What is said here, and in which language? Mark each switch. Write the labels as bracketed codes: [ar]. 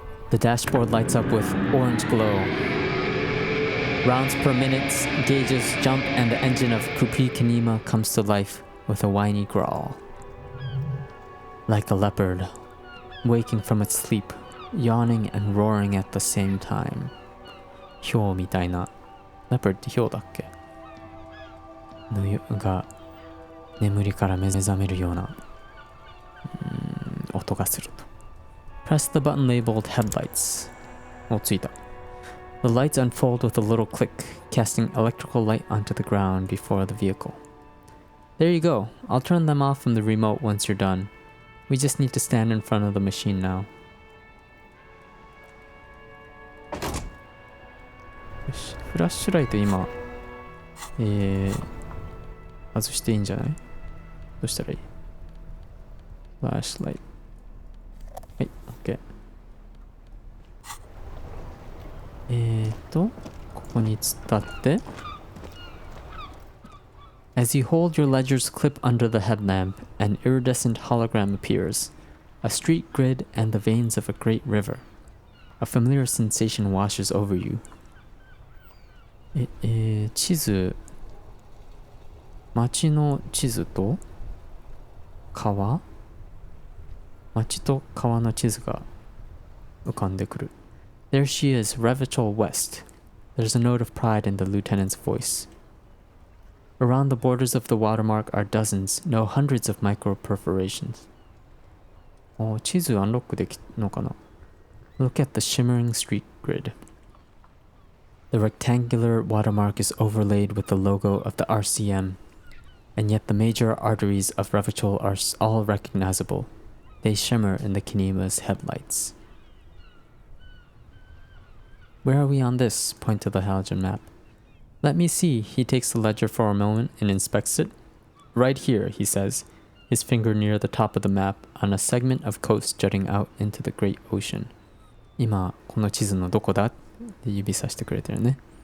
[en] The dashboard lights up with orange glow. Rounds per minute, gauges jump, and the engine of Kupi Kanima comes to life with a whiny growl. Like a leopard, waking from its sleep, yawning and roaring at the same time. [ja] ヒョウみたいな。 leopard ってヒョウだっけのが眠りから目覚めるような音がすると。 [en] Press the button labeled headlights. [ja] お、ついた。 [en] The lights unfold with a little click, casting electrical light onto the ground before the vehicle. There you go. I'll turn them off from the remote once you're done. We just need to stand in front of the machine now. [ja] よし、フラッシュライト今、外していいんじゃない？どうしたらいい？フラッシュライト。はい、OK。ここに突っ立って。 [en] As you hold your ledger's clip under the headlamp, an iridescent hologram appears. A street grid and the veins of a great river. A familiar sensation washes over you. [ja] 地図、街の地図と川？街と川の地図が浮かんでくる。 [en] There she is, Revachol West. There's a note of pride in the lieutenant's voice. Around the borders of the watermark are dozens, no hundreds of micro perforations. [ja] お、地図アンロックできるのかな？ [en] Look at the shimmering street grid. The rectangular watermark is overlaid with the logo of the RCM, and yet the major arteries of Revachol are all recognizable. They shimmer in the Kinima's headlights. Where are we on this? Point to the halogen map. Let me see. He takes the ledger for a moment and inspects it. Right here, he says, his finger near the top of the map on a segment of coast jutting out into the great ocean. [ja] 今、この地図のどこだって指さしてくれてるね。